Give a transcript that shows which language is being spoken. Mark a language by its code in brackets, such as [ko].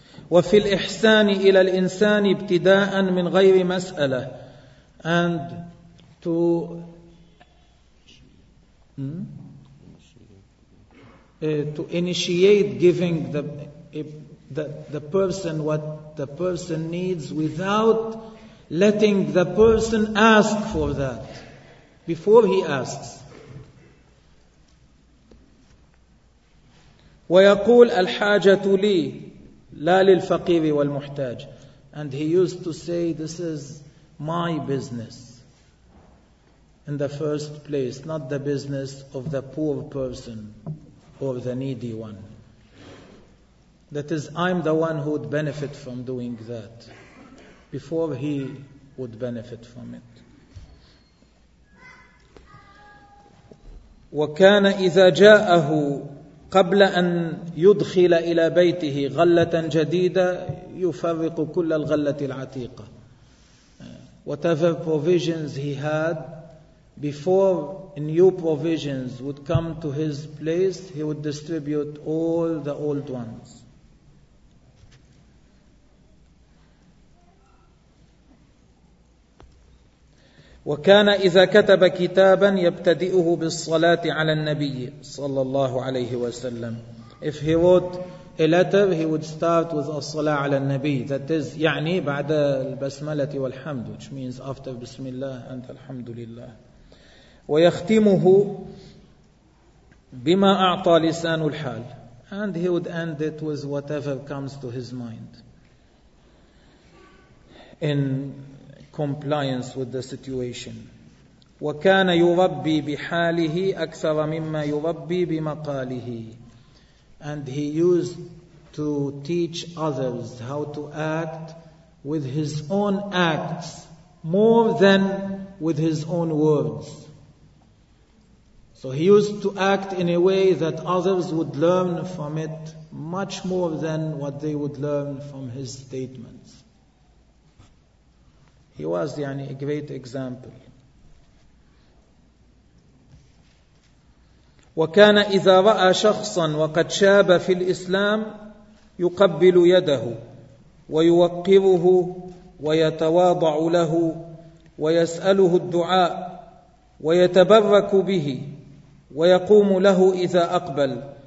[ar] وفي الإحسان إلى الإنسان ابتداء من غير مسألة. [en] And to to initiate giving the person what the person needs without letting the person ask for that before he asks. [ar] ويقول الحاجة لي لا للفقير والمحتاج. [en] And he used to say, this is my business in the first place, not the business of the poor person or the needy one. That is, I'm the one who would benefit from doing that before he would benefit from it. [ar] وكان إذا جاءه قبل أن يدخل إلى بيته غلة جديدة يفرق كل الغلة العتيقة. [en] Whatever provisions he had, before new provisions would come to his place, he would distribute all the old ones. [ar] وكان إذا كتب كتابا يبتدئه بالصلاة على النبي صلى الله عليه وسلم. [en] If he wrote a letter, he would start with [ar] الصلاة على النبي. [en] That is, [ar] يعني بعد البسملة والحمد, [en] which means after [ar] بسم الله أنت الحمد لله. ويختمه بما أعطى لسان الحال. [en] And he would end it with whatever comes to his mind. In compliance with the situation. [ar] وكان يربي بحاله أكثر مما يربي بمقاله. [en] And he used to teach others how to act with his own acts more than with his own words. So he used to act in a way that others would learn from it much more than what they would learn from his statements. He was يعني a great example. [ar] وكان إذا رأى شخصا وقد شاب في الإسلام يقبل يده ويوقره ويتواضع له ويسأله الدعاء ويتبرك به ويقوم له إذا أقبل.